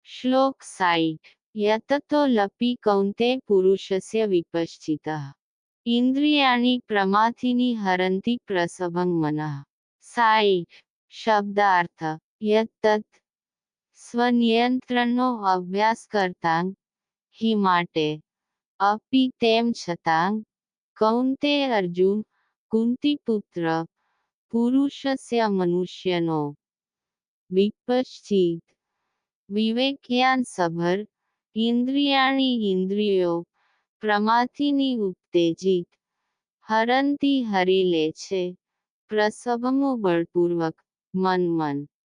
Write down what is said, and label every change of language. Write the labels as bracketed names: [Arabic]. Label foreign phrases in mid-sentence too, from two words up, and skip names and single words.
[Sanskrit] श्लोक 60 यततो लपि कौन्ते पुरुषस्य विपश्चितः इंद्रियाणि प्रमाथिनी हरन्ति प्रसभं मनः 60 शब्दार्थ यत्तत् [Gujarati] સ્વનિયંત્રણનો અભ્યાસ કરતાં હિ માટે અપી તેમ છતાં કૌંતે અર્જુન કુંતીપુત્ર પુરુષસ્ય મનુષ્યનો વિપશ્ચિત વિવેકયાન સભર ઇન્દ્રિયાણી ઇન્દ્રિયો પ્રમાથીની ઉત્તેજિત હરંતી હરી લે છે પ્રસભમો બળપૂર્વક મન